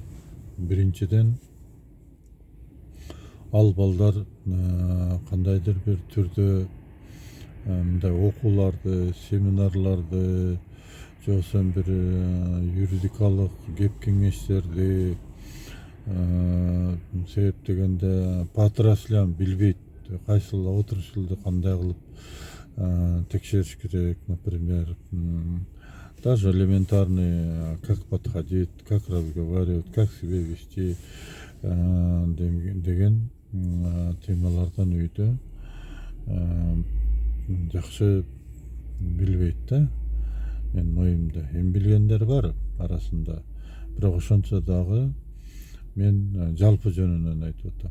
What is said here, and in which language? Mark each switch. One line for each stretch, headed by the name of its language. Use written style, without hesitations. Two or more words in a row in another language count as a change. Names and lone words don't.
Kyrgyz: Биринчиден, ал балдар кандайдыр бир түрдө мындай окууларды, семинарларды, же болбосо бир юридикалык кеп кеңештерди себептегенде по-отраслям билбейт, кайсыл отраслды кандай кылып текшериш керек,
Russian: например, даже элементарный, как подходить, как разговаривать, как себя вести
Kyrgyz: деген темалардан үйдө жакшы билбейт да, менин оюмда. Эми билгендер бар арасында, бирок ошончо дагы мен жалпы жөнүнөн айтып атам.